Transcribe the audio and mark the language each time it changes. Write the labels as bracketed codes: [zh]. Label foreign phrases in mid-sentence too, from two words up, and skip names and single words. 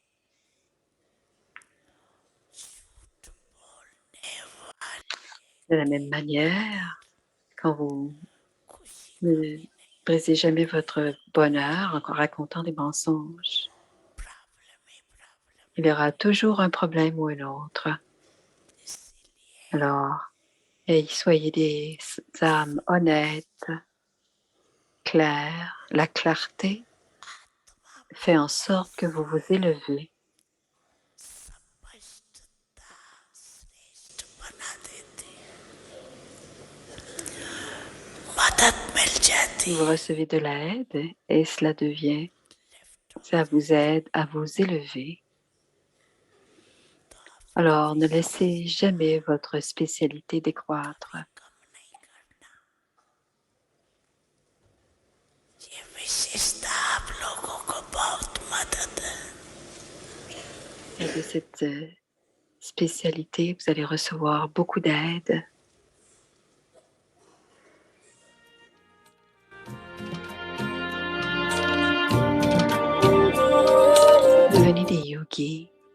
[fr] De la même manière, quand vous ne brisez jamais votre bonheur en racontant des mensonges, il y aura toujours un problème ou un autre. Alors, soyez des âmes honnêtes, claires. La clarté fait en sorte que vous vous élevez. [hi] बना देती मदद मिल जाती [fr] Vous recevez de l'aide et ça vous aide à vous élever. Alors, ne laissez jamais votre spécialité décroître. [hi] कम नहीं करना ये विशेषता आप लोगों को बहुत मदद [fr] Et de cette spécialité, vous allez recevoir beaucoup d'aide. Devenez des yogis.